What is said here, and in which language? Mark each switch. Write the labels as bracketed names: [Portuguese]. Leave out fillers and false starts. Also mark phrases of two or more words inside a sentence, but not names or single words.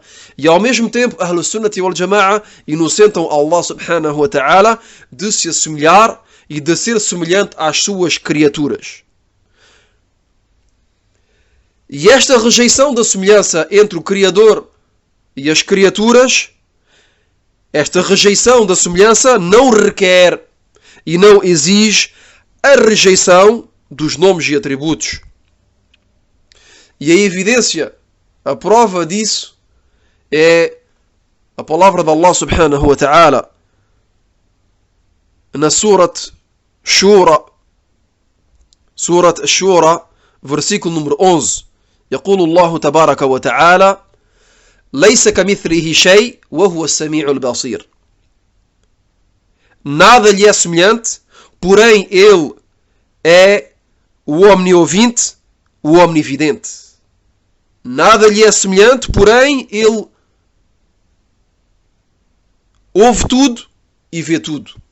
[Portuguese] E ao mesmo tempo, [Arabic] أهل السنة والجماعة [Portuguese] inocentam Allah [Arabic] سبحانه وتعالى [Portuguese] de se assemelhar e de ser semelhante às suas criaturas. E esta rejeição da semelhança entre o Criador e as criaturas, esta rejeição da semelhança não requer e não exige a rejeição dos nomes e atributos. E a evidência, a prova disso, é a palavra de Allah [Arabic] سبحانه وتعالى [Portuguese] na Surat Shura, versículo número 11. [Arabic] يقول الله تبارك وتعالى: ليس كمثله شيء وهو السميع البصير. [Portuguese] Nada lhe é semelhante, porém ele é o omniovinte, o omnividente. Nada lhe é semelhante, porém ele ouve tudo e vê tudo.